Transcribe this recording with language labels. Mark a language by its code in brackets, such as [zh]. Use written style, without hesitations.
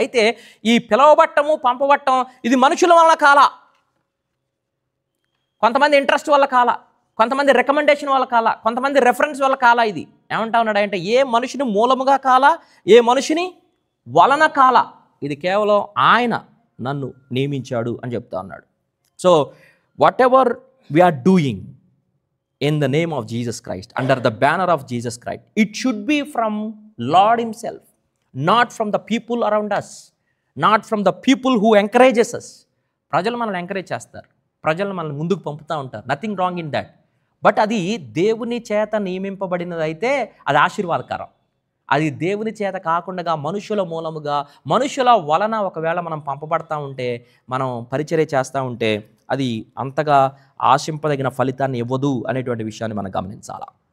[te] అయితే ఈ పిలవబట్టము, పంపబట్టం ఇది మనుషుల వల్ల కాల, కొంతమంది ఇంట్రెస్ట్ వల్ల కాల, కొంతమంది రికమెండేషన్ వల్ల కాల, కొంతమంది రెఫరెన్స్ వల్ల కాల. ఇది ఏమంటా ఉన్నాడు అంటే ఏ మనిషిని మూలముగా కాల, ఏ మనిషిని వలన కాల, ఇది కేవలం ఆయన నన్ను నియమించాడు అని చెప్తా ఉన్నాడు. [en] So whatever we're doing in the name of Jesus Christ, under the banner of Jesus Christ, it should be from Lord himself, not from the people around us, not from the people who encourages us. [te] ప్రజలు మనల్ని encourage చేస్తారు, ప్రజలు మనల్ని ముందుకు పంపుతూ ఉంటారు, [en] Nothing wrong in that. [te] But అది దేవుని చేత నియమింపబడినది అయితే అది ఆశీర్వాదకరం. అది దేవుని చేత కాకుండా మనుషుల మూలముగా, మనుషుల వలన ఒకవేళ మనం పంపబడతా ఉంటే, మనం పరిచర్య చేస్తూ ఉంటే అది అంతగా ఆశింపదగిన ఫలితాన్ని ఇవ్వదు అనేటువంటి విషయాన్ని మనం గమనించాలి.